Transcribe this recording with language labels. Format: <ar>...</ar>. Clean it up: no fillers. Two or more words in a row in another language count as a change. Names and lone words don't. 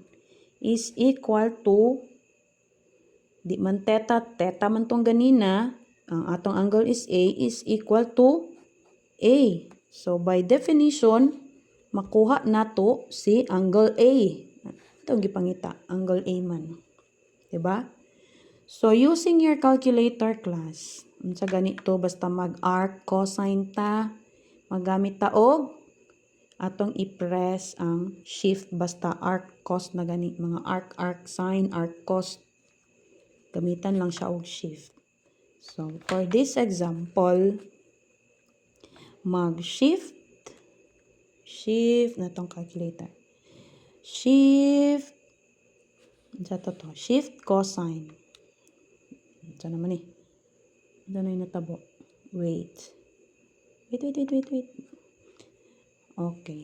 <en>Is equal to,</en> <ceb>di man theta man tong ganina, ang atong angle is A,</ceb> <en>is equal to A. So, by definition,</en> <ceb>makuha nato si angle A. Ito gipangita, angle A man.</ceb> <en>Diba? So, using your calculator class,</en> <tl>sa ganito,</tl> <ceb>basta mag-</ceb> <en>arc cosine</en> <ceb>ta, magamit ta og atong i-press ang shift, basta</ceb> <en>arc cos</en> <ceb>na gani, mga</ceb> <en>arc sine, arc cos,</en> <ceb>gamitan lang siya og shift.</ceb> <en>So, for this example,</en> <ceb>mag-shift na tong calculator.</ceb> <en>Shift cosine.</en> <tl>Ito naman eh. Ito na yung natabo.</tl> <en>Wait. Okay.</en>